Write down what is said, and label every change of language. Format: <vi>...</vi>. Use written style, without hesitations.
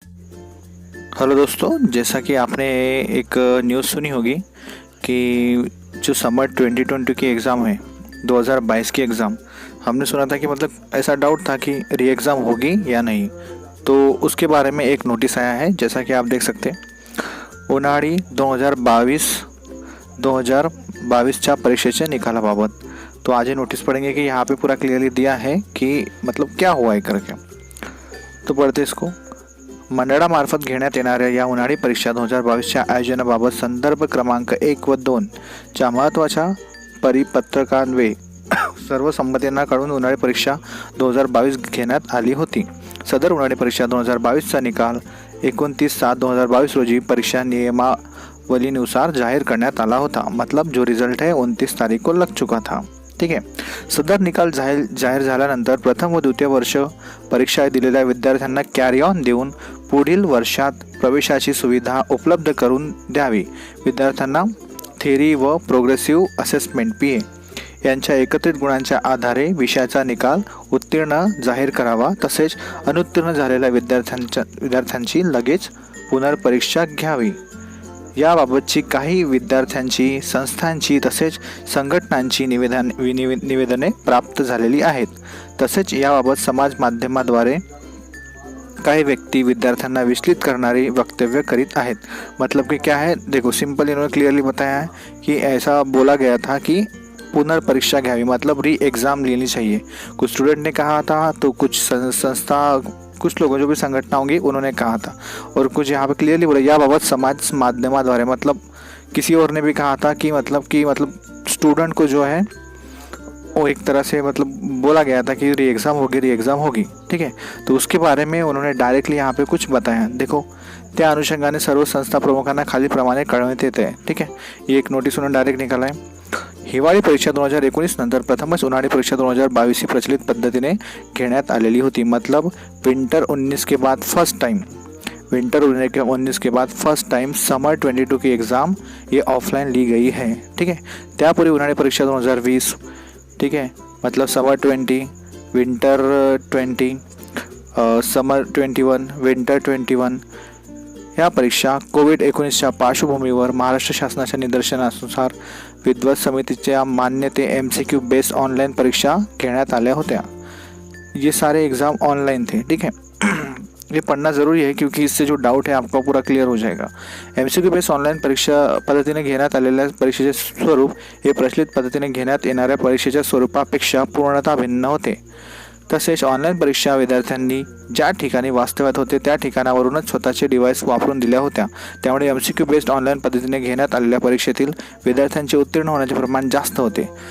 <hi>Hello दोस्तों, जैसा कि आपने एक न्यूज़ सुनी होगी कि जो समर 2020 की एग्ज़ाम है, 2022 की एग्ज़ाम, हमने सुना था कि मतलब ऐसा डाउट था कि री एग्ज़ाम होगी या नहीं। तो उसके बारे में एक नोटिस आया है, जैसा कि आप देख सकते हैं।</hi> <mr>उन्हाळी 2022च्या परीक्षेच्या निकालाबाबत।</mr> <hi>तो आज ये नोटिस पढ़ेंगे कि यहाँ पे पूरा क्लियरली दिया है कि मतलब क्या हुआ है करके। तो पढ़ते इसको।</hi> <mr>मंडळामार्फत घेण्यात येणाऱ्या या उन्हाळी परीक्षा 2022च्या आयोजनाबाबत संदर्भ क्रमांक 1 व 2 च्या महत्त्वाच्या परिपत्रकान्वये सर्व संमतींकडून उन्हाळी परीक्षा 2022 घेण्यात आली होती। सदर उन्हाळी परीक्षा 2022चा निकाल 29/7/2022 रोजी परीक्षा नियमावलीनुसार जाहीर करण्यात आला होता।</mr> <hi>मतलब जो रिजल्ट है 29 तारीख को लग चुका था। ठीक है।</hi> <mr>सदर निकाल जाहीर झाल्यानंतर प्रथम व द्वितीय वर्ष परीक्षा दिलेल्या विद्यार्थ्यांना कॅरी ऑन देऊन पुढील वर्षात प्रवेशाची सुविधा उपलब्ध करून द्यावी। विद्यार्थ्यांना थेरी व प्रोग्रेसिव्ह असेसमेंट PA यांच्या एकत्रित गुणांच्या आधारे विषयाचा निकाल उत्तीर्ण जाहीर करावा। तसेच अनुत्तीर्ण झालेल्या विद्यार्थ्यांची लगेच पुनर्परीक्षा घ्यावी। याबाबतची काही विद्यार्थ्यांची, संस्थांची तसेच संघटनांची निवेदने प्राप्त झालेली आहेत। तसेच याबाबत समाज माध्यमाद्वारे काही व्यक्ति विद्यार्थ्यांना विचलित करणारी वक्तव्य करीत आहेत।</mr> <hi>मतलब कि क्या है, देखो सिंपल इन्होंने क्लियरली बताया है कि ऐसा बोला गया था कि</hi> <mr>पुनर्परीक्षा घ्यावी,</mr> <hi>मतलब री एग्ज़ाम लेनी चाहिए। कुछ स्टूडेंट ने कहा था, तो कुछ संस्था, कुछ लोगों जो भी संगठना होंगी उन्होंने कहा था, और कुछ यहाँ पे क्लियरली बोला</hi> <mr>या बाबत समाज माध्यमाद्वारे,</mr> <hi>मतलब किसी और ने भी कहा था कि मतलब स्टूडेंट को जो है वो एक तरह से मतलब बोला गया था कि री एग्ज़ाम होगी। ठीक है। तो उसके बारे में उन्होंने डायरेक्टली यहाँ पे कुछ बताया। देखो,</hi> <mr>त्या अनुषंगाने सर्व संस्था प्रमुखांना खालीलप्रमाणे कळवण्यात येते आहे।</mr> <hi>ठीक है। ये एक नोटिस उन्होंने डायरेक्ट निकाला है।</hi> <mr>हिवाळी परीक्षा 2019 नंतर प्रथमच उन्हाळी परीक्षा 2022 ही प्रचलित पद्धतीने घेण्यात आलेली होती।</mr> <hi>मतलब विंटर 19 के बाद फर्स्ट टाइम समर 22 की एग्ज़ाम ये ऑफलाइन ली गई है। ठीक है।</hi> <mr>त्यापूर्वी उन्हाळी परीक्षा 2020,</mr> <hi>ठीक है, मतलब</hi> <mr>समर 20, विंटर 20, समर 21, विंटर 21 या परीक्षा कोविड-19च्या पार्श्वभूमीवर महाराष्ट्र शासनाच्या निर्देशानुसार विद्वत समितीच्या मान्यते MCQ बेस्ड ऑनलाइन परीक्षा घेण्यात आल्या होत्या।</mr> <hi>ये सारे एग्ज़ाम ऑनलाइन थे। ठीक है। ये पढ़ना ज़रूरी है क्योंकि इससे जो डाउट है आपका पूरा क्लियर हो जाएगा।</hi> <mr>MCQ बेस्ड ऑनलाइन परीक्षा पद्धतीने घेण्यात आलेल्या परीक्षेचे स्वरूप हे प्रचलित पद्धतीने घेण्यात येणाऱ्या परीक्षेच्या स्वरूपापेक्षा पूर्णतः भिन्न होते। तसेच ऑनलाईन परीक्षा विद्यार्थ्यांनी ज्या ठिकाणी वास्तव्यात होते त्या ठिकाणावरूनच स्वतःचे डिव्हाइस वापरून दिल्या होत्या। त्यामुळे MCQ बेस्ड ऑनलाईन पद्धतीने घेण्यात आलेल्या परीक्षेतील विद्यार्थ्यांचे उत्तीर्ण होण्याचे प्रमाण जास्त होते।</mr>